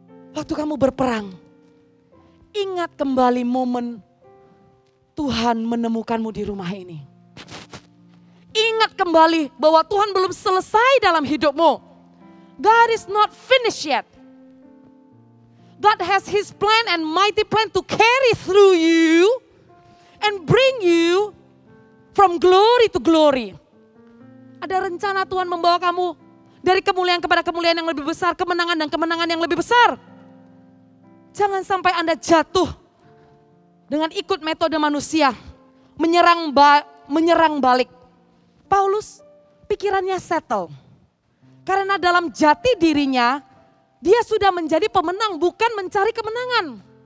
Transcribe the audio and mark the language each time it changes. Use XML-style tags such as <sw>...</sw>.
<id>Waktu kamu berperang, ingat kembali momen Tuhan menemukanmu di rumah ini. Ingat kembali bahwa Tuhan belum selesai dalam hidupmu.</id> <en>God is not finished yet. God has His plan and mighty plan to carry through you. And bring you from glory to glory.</en> <id>Ada rencana Tuhan membawa kamu dari kemuliaan kepada kemuliaan yang lebih besar, kemenangan dan kemenangan yang lebih besar. Jangan sampai Anda jatuh dengan ikut metode manusia, menyerang balik. Paulus pikirannya settle. Karena dalam jati dirinya, dia sudah menjadi pemenang, bukan mencari kemenangan.</id>